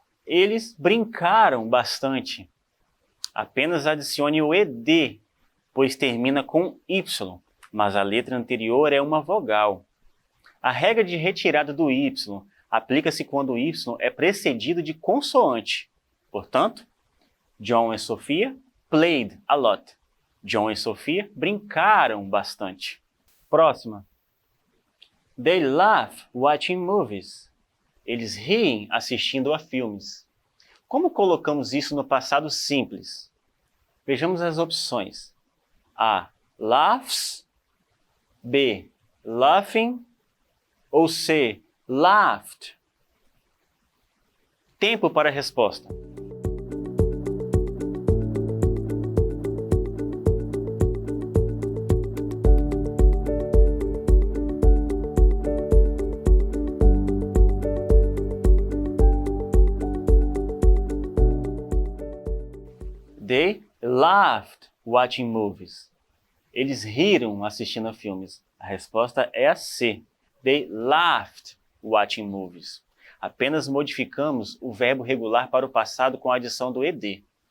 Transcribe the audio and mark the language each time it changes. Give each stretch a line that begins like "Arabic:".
Portuguese: Eles brincaram bastante. Apenas adicione o ed, pois termina com y, mas a letra anterior é uma vogal. A regra de retirada do y aplica-se quando o y é precedido de consoante. Portanto, John e Sofia
English: played a lot.
Portuguese: John e Sofia brincaram bastante. Próxima.
English: They laugh watching movies.
Portuguese: Eles riem assistindo a filmes. Como colocamos isso no passado simples? Vejamos as opções. A. Laughs. B. Laughing. Ou C. Laughed. Tempo para a resposta.
English: They laughed watching movies.
Portuguese: Eles riram assistindo a filmes. A resposta é a C.
English: They laughed watching movies.
Portuguese: Apenas modificamos o verbo regular para o passado com a adição do ed.